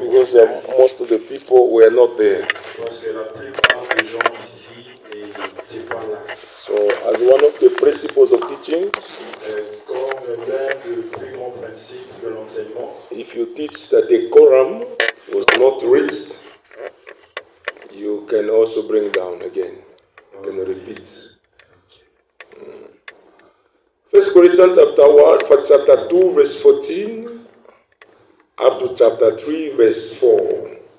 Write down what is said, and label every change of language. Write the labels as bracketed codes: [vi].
[en] Because most of the people were not there. [fr] Parce que la plupart des gens ici n'étaient pas là. [en] So, as one of the principles of teaching, [fr] comme l'un des plus grands principes de l'enseignement, [en] if you teach that the quorum was not reached, you can also bring down again. You can repeat. 1 Corinthians chapter 2, verse 14, up to chapter 3, verse 4.